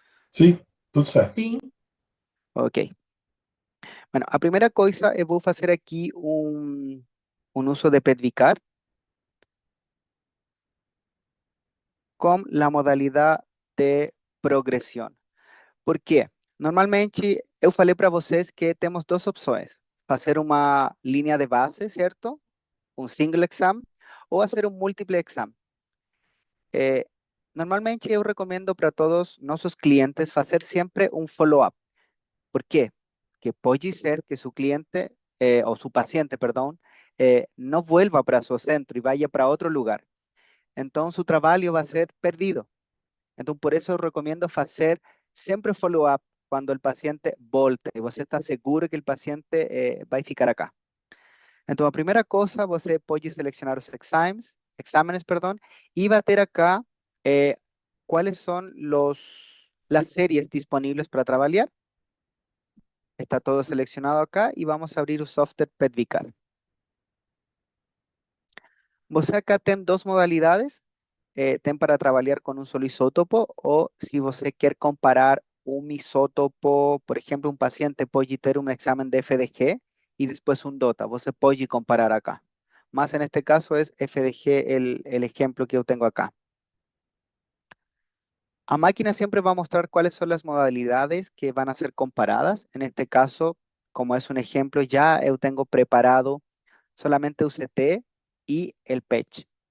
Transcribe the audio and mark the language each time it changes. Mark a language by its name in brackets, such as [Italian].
[Portuguese] sim, tudo certo. Sim, Ok. [Spanish] Bueno, a primera cosa, voy a hacer aquí un uso de PET-Vicar con la modalidad de progresión. ¿Por qué? [Portuguese] Normalmente, eu falei para vocês que temos duas opções. Fazer uma linha de base, certo? Um single exam ou fazer um múltiple exam. Eh, Normalmente eu recomendo para todos nossos clientes fazer sempre um follow-up. [Spanish] ¿Por qué? Que puede ser que su cliente o su paciente, perdón, no vuelva para su centro y vaya para otro lugar. Entonces su trabajo va a ser perdido. Entonces por eso recomiendo hacer siempre follow-up cuando el paciente volte y usted está seguro que el paciente va a ficar acá. Entonces, la primera cosa, você puede seleccionar los exámenes, perdón, y va a tener acá cuáles son las series disponibles para trabajar. Está todo seleccionado acá y vamos a abrir el software PET-Vicar. [Portuguese] Você acá tem dos modalidades. Tem para trabalhar com um solo isótopo ou se você quer comparar um isótopo, por exemplo, um paciente pode ter um exame de FDG [Spanish] y después un DOTA. [Portuguese] Você pode comparar acá. [Spanish] Más en este caso es FDG el ejemplo que yo tengo acá. A máquina siempre va a mostrar cuáles son las modalidades que van a ser comparadas. En este caso, como es un ejemplo, ya yo tengo preparado solamente UCT y el patch.